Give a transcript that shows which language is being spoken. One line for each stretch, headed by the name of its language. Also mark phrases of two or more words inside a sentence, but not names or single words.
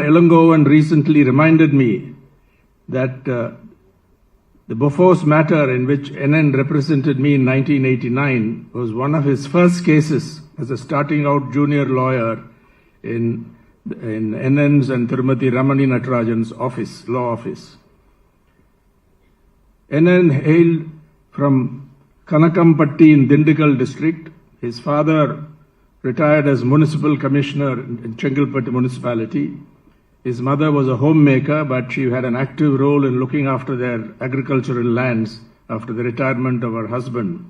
English: Elangovan recently reminded me that the Bofors matter in which NN represented me in 1989 was one of his first cases as a starting out junior lawyer in NN's and Tirumati Ramani Natarajan's office, law office. NN hailed from Kanakampatti in Dindigul district. His father retired as municipal commissioner in Chengalpattu municipality. His mother was a homemaker, but she had an active role in looking after their agricultural lands after the retirement of her husband.